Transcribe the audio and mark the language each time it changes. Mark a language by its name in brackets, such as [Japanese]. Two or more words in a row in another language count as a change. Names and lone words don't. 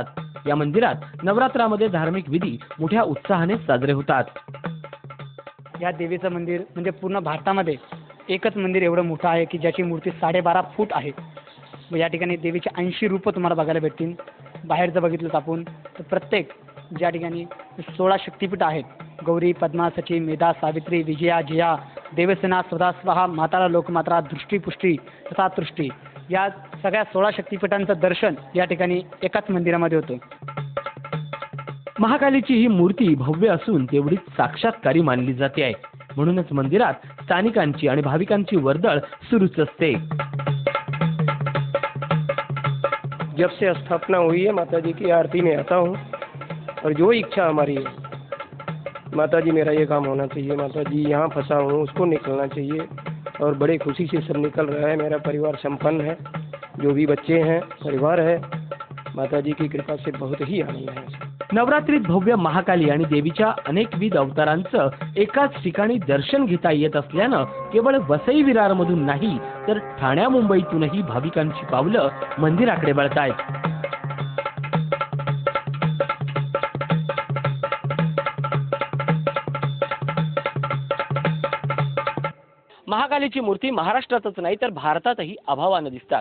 [Marathi] या मंदिरात नवरात्रामध्ये धार्मिक विधी मोठ्या उत्साहाने साजरे होतात. या देवीचं मंदिर म्हणजे पूर्ण भारतामध्ये एकच मंदिर एवढं मोठं आहे की ज्याची मूर्ती 12.5 फूट आहे. या ठिकाणी देवीची 80 रूपं तुम्हाला बघायला भेटतील. बाहेर जर बघितलं आपण तर प्रत्येक ज्या ठिकाणी 16 शक्तिपीठ आहेत, गौरी, पद्मा, सची, मेधा, सावित्री, विजया, जया, देवसेना, स्वधा, स्वाहा, मातारा, लोकमात्रा, दृष्टी, पुष्टी तथा तृष्टी, या सगळ्या 16 शक्तिपीठांचं दर्शन या ठिकाणी एकाच मंदिरामध्ये होतं. महाकालीची ही मूर्ती भव्य असून तेवढीच साक्षात्कारी मानली जाते आहे. म्हणूनच मंदिरात स्थानिकांची आणि भाविकांची वर्दळ सुरूच असते. [Hindi] जब से स्थापना हुई है माता जी की आरती में आता हूँ और जो इच्छा हमारी है, माता जी मेरा ये काम होना चाहिए, माता जी यहाँ फंसा हूँ उसको निकलना चाहिए और बड़े खुशी से सब निकल रहा है. मेरा परिवार संपन्न है, जो भी बच्चे हैं परिवार है, माता जी की कृपा से बहुत ही आनंद है. [Marathi] नवरात्रीत भव्य महाकाली आणि देवीच्या अनेकविध अवतारांचं एकाच ठिकाणी दर्शन घेता येत असल्यानं केवळ वसई विरारमधून नाही तर ठाण्या मुंबईतूनही भाविकांची पावलं मंदिराकडे वळतायत. महाकालीची मूर्ती महाराष्ट्रातच नाही तर भारतातही अभावानं दिसतात.